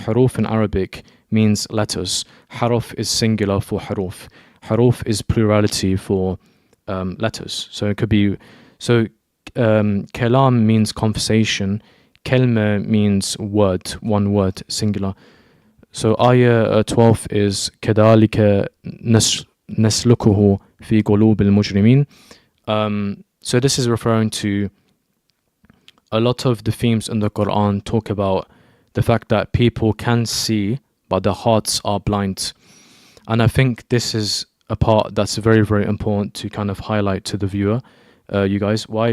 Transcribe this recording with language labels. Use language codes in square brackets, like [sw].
[en] Huruf in Arabic means letters. Haruf is singular for huruf. Huruf is plurality for letters. So it could be, kalam means conversation. Kelma means word, one word, singular. So ayah 12 is [ar] كَذَلِكَ نَسْلُكُهُ فِي قُلُوبِ الْمُجْرِمِينَ. [en] So this is referring to a lot of the themes in the Quran talk about the fact that people can see, but their hearts are blind. And I think this is a part that's very, very important to kind of highlight to the viewer, you guys. Why?